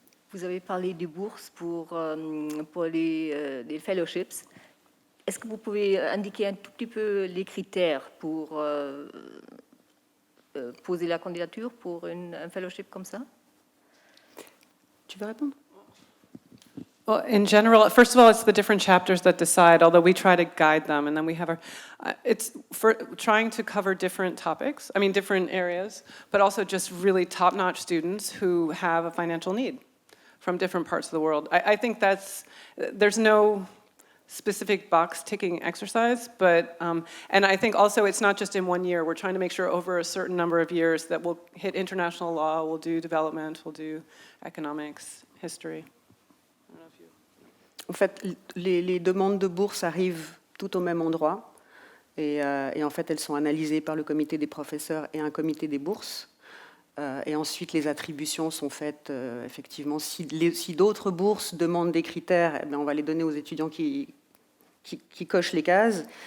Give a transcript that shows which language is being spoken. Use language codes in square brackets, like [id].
[fr] Vous avez parlé des bourses pour les fellowships. Est-ce que vous pouvez indiquer un tout petit peu les critères pour poser la candidature pour un fellowship comme ça? Tu veux répondre? [en] Well, in general, first of all, it's the different chapters that decide, although we try to guide them, and then we have our, it's for trying to cover different topics, I mean, different areas, but also just really top-notch students who have a financial need from different parts of the world. I think there's no specific box-ticking exercise, but, and I think also it's not just in 1 year. We're trying to make sure over a certain number of years that we'll hit international law, we'll do development, we'll do economics, history. [fr] En fait, les demandes de bourse arrivent tout au même endroit et en fait, elles sont analysées par le comité des professeurs et un comité des bourses. Et ensuite, les attributions sont faites, effectivement. Si d'autres bourses demandent des critères, eh bien, on va les donner aux étudiants qui cochent les cases.